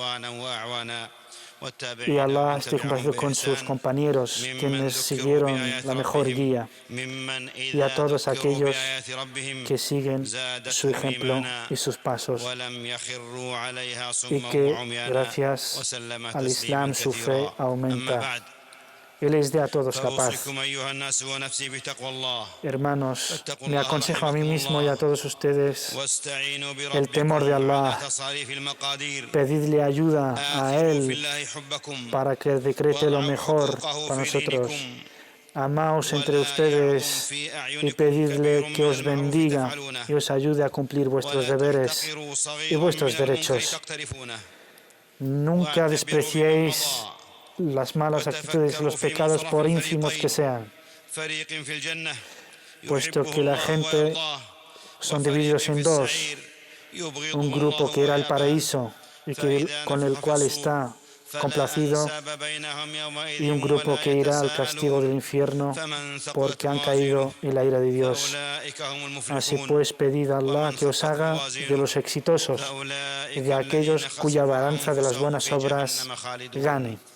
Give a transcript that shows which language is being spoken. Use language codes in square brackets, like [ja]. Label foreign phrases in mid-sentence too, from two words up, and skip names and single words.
[es] Y Allah esté complacido con sus compañeros, quienes siguieron la mejor guía, y a todos aquellos que siguen su ejemplo y sus pasos, y que gracias al Islam su fe aumenta. y les dé a todos la paz. [ar] فأوصيكم أيها الناس ونفسي بتقوى الله [es] Hermanos, me aconsejo a mí mismo y a todos ustedes [ar] واستعينوا [es] el temor de [ar] بربكم [es] Allah. [ar] على تصاريف المقادير [es] Pedidle ayuda a [ar] آثروا في [es] Él [ar] الله حبكم [es] para que decrete lo [ar] وضعوا [es] mejor [ar] حقوقه [es] para [ar] في [es] nosotros. [ar] دينكم [es] Amaos entre [ar] ولا [es] ustedes [ar] يعظم في [es] y [ar] أعينكم [es] pedidle [ar] كبير [es] que [ar] من [es] os [ar] المعروف [es] bendiga [ar] تفعلونه [es] y os ayude a cumplir vuestros [ar] ولا [es] deberes [ar] تحتقروا [es] y [ar] صغيرا [es] vuestros [ar] من المنكر [es] derechos. [ar] تقترفونه [es] Nunca despreciéis las malas actitudes y los pecados por ínfimos que sean, [ar] فريق في الجنة [es] puesto [ar] يحبه [es] que la [ar] الله [es] gente [ar] ويرضاه [es] son [ar] وفريق [es] divididos [ar] في [es] en dos, [ar] السعير يبغضه [es] un grupo [ar] الله [es] que irá al [ar] ويأباه. [es] paraíso y con el cual está complacido, y un grupo que irá al castigo del infierno porque han caído en la ira de Dios. Así pues, pedid a Allah que os haga de los exitosos y de aquellos cuya balanza de las buenas obras gane.